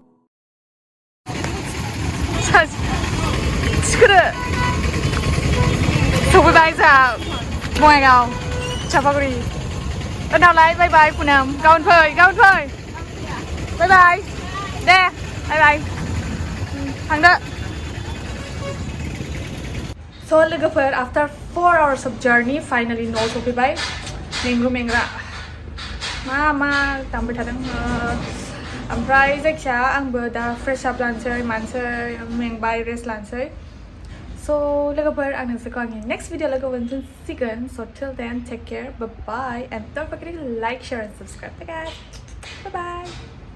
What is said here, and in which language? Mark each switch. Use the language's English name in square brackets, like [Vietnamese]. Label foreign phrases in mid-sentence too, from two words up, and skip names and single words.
[Bodo] थिखोदो सफैबाय जोंहा बङाइगाव चापागुरि उनावलाय [English] bye bye [Bodo] पुनम गाबोन फै [English] bye bye [Bodo] दे बाय थांदो So लोगोफोर [English] after 4 hours of journey finally [Bodo] न'आव सफैबाय मेंग्रा मा दामबाय थादों ओमफ्राय जायखिया आंबो दा [English] fresh up [Bodo] लानोसै मानसै मेंबाय रेस्ट लानोसै So लोगोफोर आं नोंसोरखौ आंनि [English] next video [Bodo] लोगो मोनसिगोन [English] So till then take care bye bye and don't forget to like share and subscribe guys bye bye